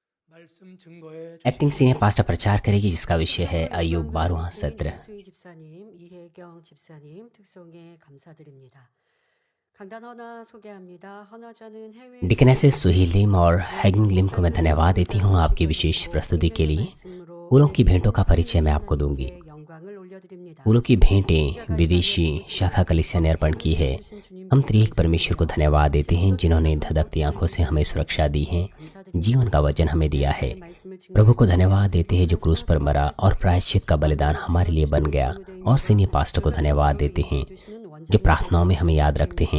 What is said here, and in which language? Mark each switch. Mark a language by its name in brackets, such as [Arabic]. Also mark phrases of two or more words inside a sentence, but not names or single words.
[Korean] 말씀 증거에 [English] acting senior pastor [Hindi] प्रचार करेगी जिसका विषय है अय्यूब 12वां सत्र। [Korean] 이수희 집사님, 이혜경 집사님 특송에 감사드립니다. 강단 허나 소개합니다. 허나자는 해외 [Hindi] डिकनेसेस सुही लिम और हैगिंग लिम को मैं धन्यवाद देती हूँ आपकी विशेष प्रस्तुति के लिए। फूलों की भेंटों का परिचय मैं आपको दूंगी। [Korean] 영광을 올려드립니다. [Hindi] फूलों की भेंटें विदेशी शाखा कलीसिया ने अर्पण की है। हम त्रिएक परमेश्वर को धन्यवाद देते हैं जिन्होंने धधकती आंखों से हमें सुरक्षा दी है, जीवन का वचन हमें दिया है। प्रभु को धन्यवाद देते हैं जो क्रूस पर मरा और प्रायश्चित का बलिदान हमारे लिए बन गया। और [English] senior pastor [Hindi] को धन्यवाद देते हैं जो प्रार्थनाओं में हमें याद रखते हैं।